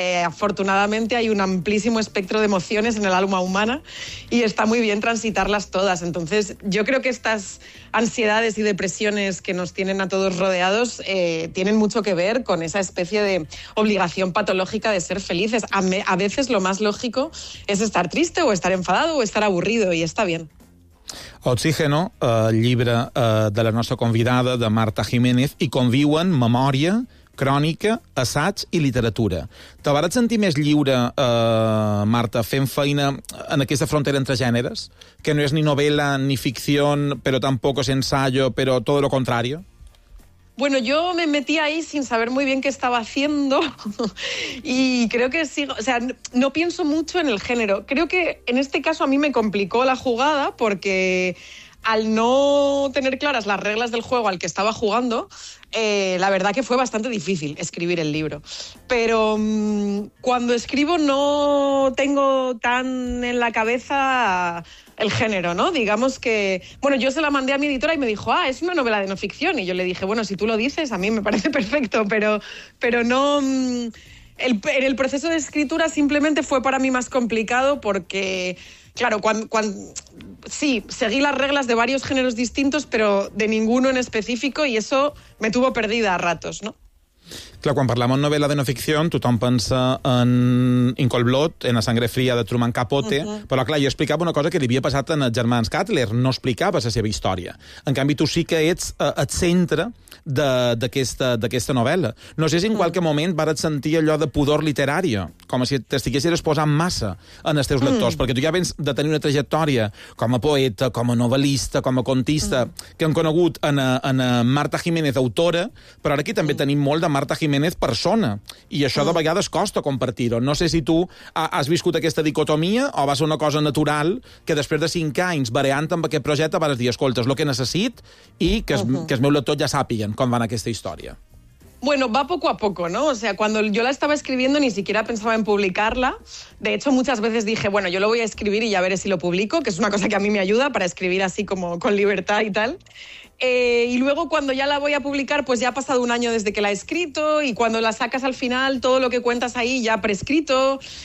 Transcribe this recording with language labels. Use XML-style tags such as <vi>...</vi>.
<es>Afortunadamente hay un amplísimo espectro de emociones en el alma humana y está muy bien transitarlas todas. Entonces, yo creo que estas ansiedades y depresiones que nos tienen a todos rodeados tienen mucho que ver con esa especie de obligación patológica de ser felices. A veces lo más lógico es estar triste o estar enfadado o estar aburrido y está bien.</es> <ca>Oxígeno, el llibre de la nostra convidada, de Marta Jiménez, i conviuen memòria, crònica, assaig i literatura. Te vas sentir més lliure, Marta, fent feina en aquesta frontera entre gèneres, que no és ni novel·la ni ficció, però tampoc és ensayo, però tot lo contrari?</ca> <es>Bueno, yo me metí ahí sin saber muy bien qué estaba haciendo y creo que sigo, o sea, no pienso mucho en el género. Creo que en este caso a mí me complicó la jugada porque al no tener claras las reglas del juego al que estaba jugando, la verdad que fue bastante difícil escribir el libro. Pero cuando escribo no tengo tan en la cabeza el género, ¿no? Digamos que, bueno, yo se la mandé a mi editora y me dijo, ah, es una novela de no ficción. Y yo le dije, bueno, si tú lo dices, a mí me parece perfecto, pero no. En el proceso de escritura simplemente fue para mí más complicado porque, claro, sí, seguí las reglas de varios géneros distintos, pero de ninguno en específico, y eso me tuvo perdida a ratos, ¿no?</es> <ca>Clar, quan parlem en novel·la de no ficció, tothom pensa en In Cold Blood, en La sangre fría de Truman Capote, uh-huh. Però clar, jo explicava una cosa que li havia passat en els germans Cutler, no explicaves la seva història. En canvi, tu sí que ets el centre d'aquesta novel·la. No sé si en uh-huh. qualque moment vas sentir allò de pudor literari, com si t'estiguessis posant massa en els teus lectors, uh-huh. perquè tu ja vens de tenir una trajectòria com a poeta, com a novel·lista, com a contista, uh-huh. que hem conegut en Marta Jiménez, autora, però ara aquí també uh-huh. tenim molt de Marta Jiménez persona, i això de vegades costa compartir-ho. No sé si tu has viscut aquesta dicotomia o va ser una cosa natural que després de 5 anys variant amb aquest projecte vas dir, escolta, és el que necessit i que els uh-huh. meus lectors ja sàpiguen com va en aquesta història.</ca> <es>Bueno, va poco a poco, ¿no? O sea, cuando yo la estaba escribiendo ni siquiera pensaba en publicarla. De hecho, muchas veces dije, bueno, yo lo voy a escribir y ya veré si lo publico, que es una cosa que a mí me ayuda para escribir así como con libertad y tal. Y luego cuando ya la voy a publicar, pues ya ha pasado un año desde que la he escrito y cuando la sacas al final, todo lo que cuentas ahí ya prescrito.</es>